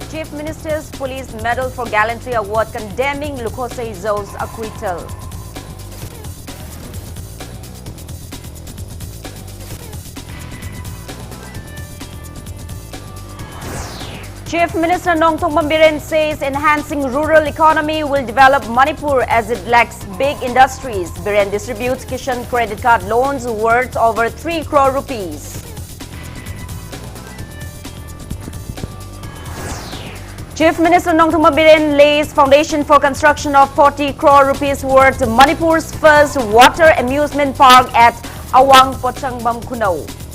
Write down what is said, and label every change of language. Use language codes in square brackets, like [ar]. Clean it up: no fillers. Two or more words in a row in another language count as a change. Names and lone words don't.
[en] Chief Minister's Police Medal for Gallantry Award condemning Lukhosei Zou's acquittal. Chief Minister Nongthongpam Biren says enhancing rural economy will develop Manipur as it lacks big industries. Biren distributes Kishan credit card loans worth over 3 crore rupees. Chief Minister Nongthongpam Biren lays foundation for construction of 40 crore rupees worth Manipur's first water amusement park at Awang Pochangbam Kunau.